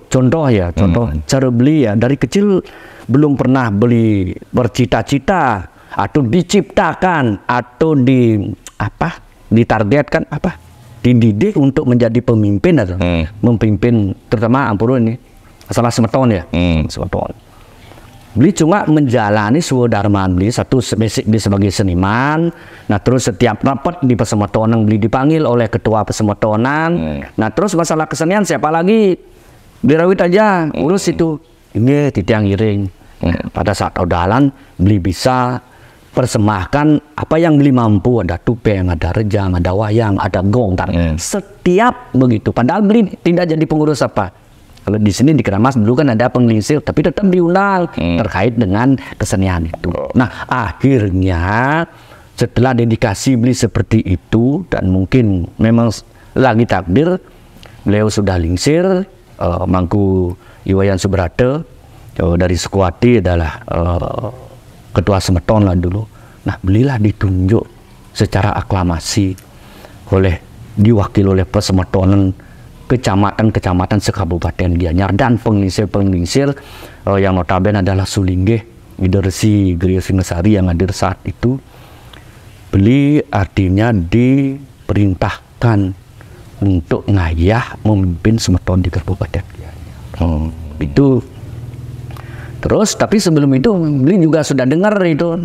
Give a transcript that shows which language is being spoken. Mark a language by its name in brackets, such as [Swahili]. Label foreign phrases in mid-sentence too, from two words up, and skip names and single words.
[Indonesian] Contoh cara beli ya, dari kecil belum pernah beli bercita-cita atau diciptakan atau ditargetkan dididik untuk menjadi pemimpin atau memimpin, terutama ampun ini masalah semeton ya. Semeton. Beli cuma menjalani swadharmaan beli satu basic beli sebagai seniman. Nah terus setiap rapat di Pesemetonan beli dipanggil oleh ketua Pesemetonan. Nah terus masalah kesenian siapa lagi? Beli rawit aja urus itu. Ini [Balinese] titiang iring. [Indonesian] Pada saat odalan beli bisa persembahkan apa yang beli mampu, ada tupeng, ada rejang, ada wayang, ada gong, setiap begitu. Padahal beli tidak jadi pengurus apa. Kalau di sini di Keramas dulu kan ada penglingsir, tapi tetap diundang terkait dengan kesenian itu. Nah akhirnya setelah dedikasi beli seperti itu dan mungkin memang lagi takdir, beliau sudah lingsir, Mangku Iwayan Subrata dari Sekuati adalah ketua Semeton lah dulu. Nah belilah ditunjuk secara aklamasi diwakil oleh Pesemetonan kecamatan-kecamatan sekabupaten Gianyar dan penglingsir-penglingsir yang notabene adalah Sulingge, Gidersi, Geria Singasari yang hadir saat itu. Beli artinya diperintahkan untuk ngayah memimpin Semeton di Kabupaten Gianyar. Itu terus, tapi sebelum itu beli juga sudah dengar itu.